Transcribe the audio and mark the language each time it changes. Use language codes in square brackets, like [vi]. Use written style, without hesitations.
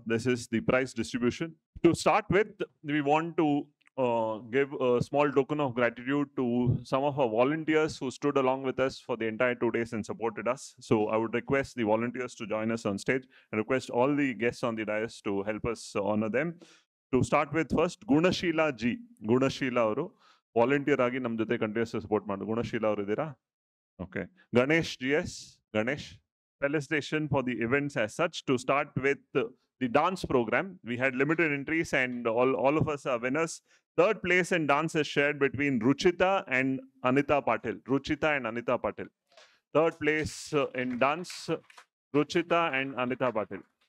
[en] This is the prize distribution. To start with, we want to give a small token of gratitude to some of our volunteers who stood along with us for the entire 2 days and supported us. So I would request the volunteers to join us on stage and request all the guests on the dais to help us honor them. To start with, first, Gunashila G. [kn] Gunashila ಅವರು volunteer ಆಗಿ ನಮ್ಮ ಜೊತೆ continuous support ಮಾಡೋದು. ಗುಣಶೀಲ ಅವರು ಇದ್ದೀರಾ? [en] Okay. [kn] Ganesh GS. Ganesh. [en] Felicitation for the events as such. To start with the dance program, we had limited entries and all of us are winners. Third place in dance is shared between Ruchita and Anita Patil. Ruchita and Anita Patil. Third place in dance, Ruchita and Anita Patil.